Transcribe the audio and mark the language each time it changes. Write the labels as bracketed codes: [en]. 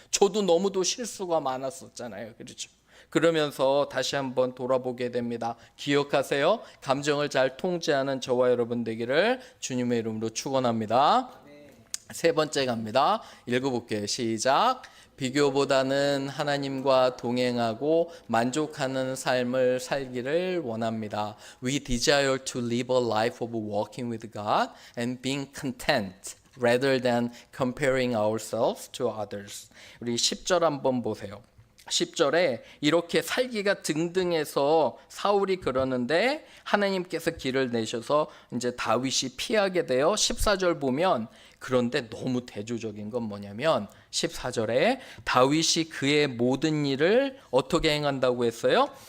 [ko] 저도 너무도 실수가 많았었잖아요. 그렇죠? 그러면서 다시 한번 돌아보게 됩니다. 기억하세요. 감정을 잘 통제하는 저와 여러분 되기를 주님의 이름으로 축원합니다. 세 번째 갑니다. 읽어볼게요. 시작. 비교보다는 하나님과 동행하고 만족하는 삶을 살기를 원합니다. [en] We desire to live a life of walking with God and being content rather than comparing ourselves to others. [ko] 우리 10절 한번 보세요. 10절에 이렇게 살기가 등등해서 사울이 그러는데 하나님께서 길을 내셔서 이제 다윗이 피하게 돼요. 14절 보면 그런데 너무 대조적인 건 뭐냐면 14절에 다윗이 그의 모든 일을 어떻게 행한다고 했어요?